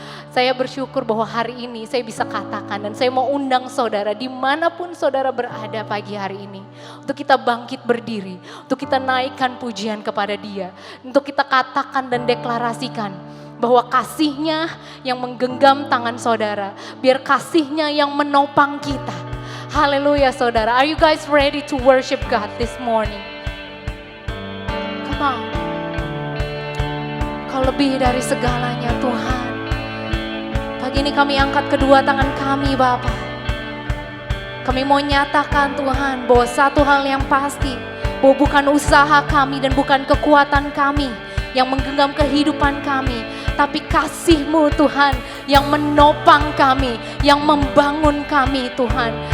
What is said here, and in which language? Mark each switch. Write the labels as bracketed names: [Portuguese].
[Indonesian] Saya bersyukur bahwa hari ini saya bisa katakan dan saya mau undang saudara dimanapun saudara berada pagi hari ini. Untuk kita bangkit berdiri, untuk kita naikkan pujian kepada Dia. Untuk kita katakan dan deklarasikan bahwa kasih-Nya yang menggenggam tangan saudara. Biar kasih-Nya yang menopang kita. Haleluya saudara. [English] Are you guys ready to worship God this morning? Come on. [Indonesian] Kau lebih dari segalanya Tuhan. Pagi ini kami angkat kedua tangan kami Bapa. Kami mau nyatakan Tuhan bahwa satu hal yang pasti, bahwa bukan usaha kami dan bukan kekuatan kami yang menggenggam kehidupan kami, tapi kasih-Mu Tuhan yang menopang kami, yang membangun kami Tuhan.